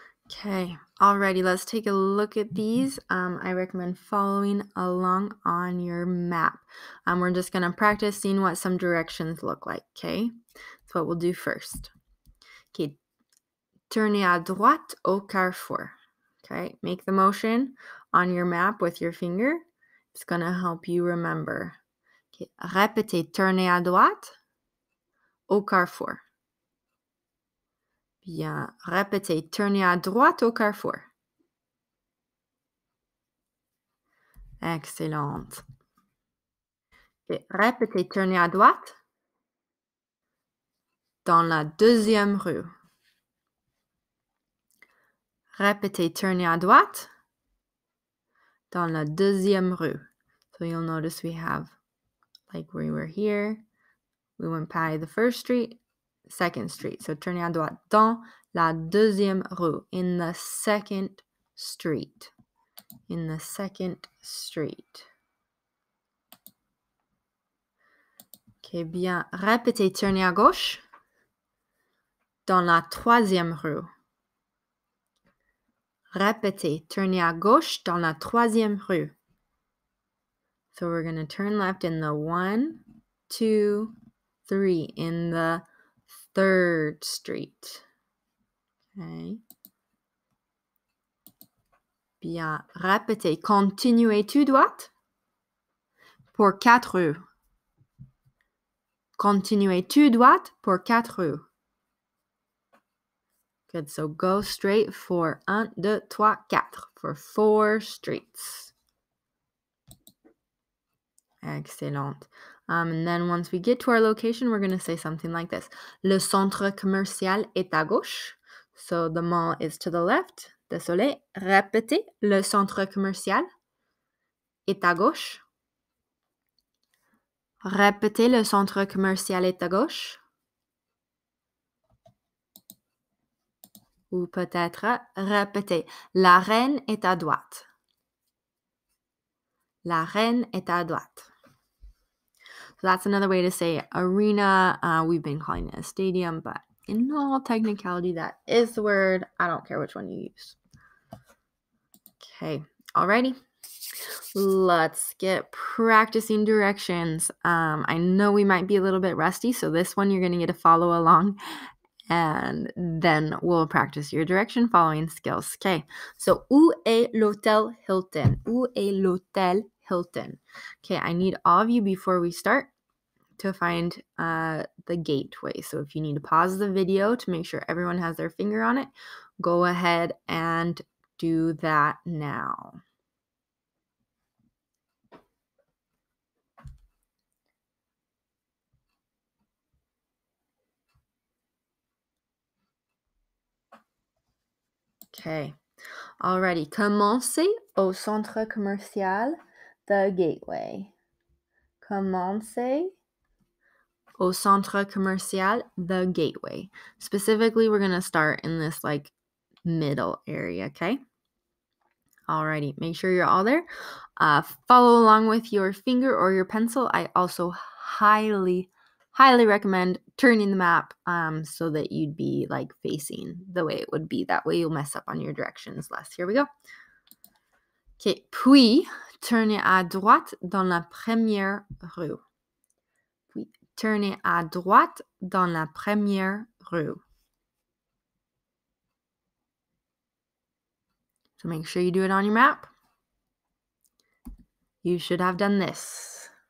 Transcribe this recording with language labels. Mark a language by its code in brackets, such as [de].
[en] Okay, alrighty, let's take a look at these. I recommend following along on your map. We're just going to practice seeing what some directions look like, okay? That's what we'll do first. [fr] Okay, tournez à droite au carrefour. [en] Okay, make the motion on your map with your finger. It's going to help you remember. [fr] Okay, répétez, tournez à droite au carrefour. Bien, répétez, tournez à droite au carrefour. Excellent. Et répétez, tournez à droite dans la deuxième rue. Répétez, tournez à droite dans la deuxième rue. [en] So you'll notice we have, like we were here, we went by the first street, second street. [fr] So tournez à droite dans la deuxième rue, [en] in the second street. In the second street. [fr] Ok, bien. Répétez, tournez à gauche dans la troisième rue. Répétez, tournez à gauche dans la troisième rue. [en] So we're going to turn left in the 1, 2, 3, in the third street. Okay. [fr] Bien. Répétez, continuez tout droit pour 4 rues. Continuez tout droit pour 4 rues. [en] Good, so go straight for 1, 2, 3, 4, for 4 streets. Excellent. And then once we get to our location, we're going to say something like this. [fr] Le centre commercial est à gauche. [en] So the mall is to the left. [fr] Désolé. Répétez. Le centre commercial est à gauche. Répétez. Le centre commercial est à gauche. Ou peut-être répétez. La reine est à droite. La reine est à droite. [en] So that's another way to say arena. We've been calling it a stadium, but in all technicality, that is the word. I don't care which one you use. Okay, alrighty. let's get practicing directions. I know we might be a little bit rusty, so this one you're going to get to follow along, and then we'll practice your direction following skills. [fr] Okay, so où est l'hôtel Hilton? Où est l'hôtel Hilton? [en] Okay, I need all of you before we start to find the gateway. So if you need to pause the video to make sure everyone has their finger on it, go ahead and do that now. [fr] Okay. Alrighty. Commencez au centre commercial, the gateway. Commencez au centre commercial, the gateway. [en] Specifically, we're going to start in this like middle area, okay? Alrighty, make sure you're all there. Follow along with your finger or your pencil. I also highly recommend turning the map so that you'd be like facing the way it would be. That way you'll mess up on your directions less. Here we go. [fr] Okay, puis tournez à droite dans la première rue. Puis tournez à droite dans la première rue. [en] So make sure you do it on your map. You should have done this.